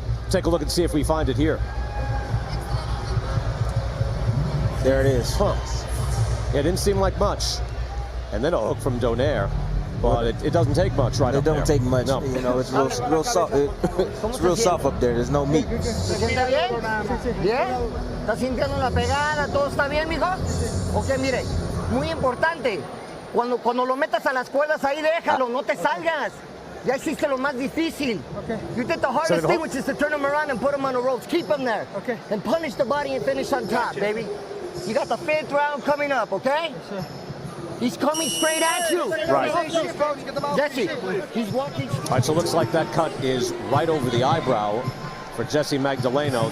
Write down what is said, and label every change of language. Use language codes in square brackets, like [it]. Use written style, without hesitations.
[en] Take a look and see if we find it here. There it is. Huh. It didn't seem like much. And then a hook from Donaire. But it doesn't take much right up there. It don't take much. No. You know, it's real soft. It's real soft up there. There's no meat. [es] ¿Se siente bien? ¿Bien? ¿Está sintiendo la pegada? ¿Todo está bien, mijo? Ok, mire, muy importante. Cuando lo metas a las cuerdas ahí, déjalo, no te salgas. Ya hiciste lo más difícil. [en] Okay. You did the hardest thing, which is to turn him around and put him on the ropes. Keep him there. Okay. And punish the body and finish on top, baby. You got the 5th round coming up, okay? Yes, sir. He's coming straight at you. Right. Jesse, he's walking. All right, so it looks like that cut is right over the eyebrow for Jessie Magdaleno.